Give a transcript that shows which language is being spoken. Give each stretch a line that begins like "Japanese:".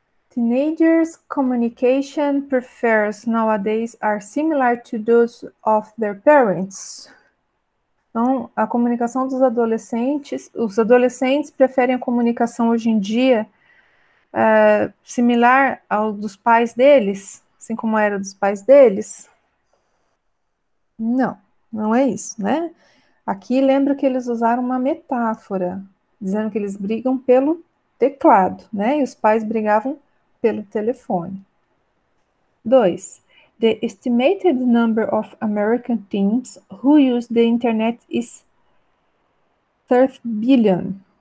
English: Teenagers' communication prefers nowadays are similar to those of their parents.
Portuguese: Então, a comunicação dos adolescentes, os adolescentes preferem a comunicação hoje em dia similar ao dos pais deles, assim como era dos pais deles? Não é isso, né? Aqui lembra que eles usaram uma metáfora, dizendo que eles brigam pelo teclado, né? E os pais brigavam pelo telefone. 2.
English: The estimated number of American teens who use the internet is 30 billion.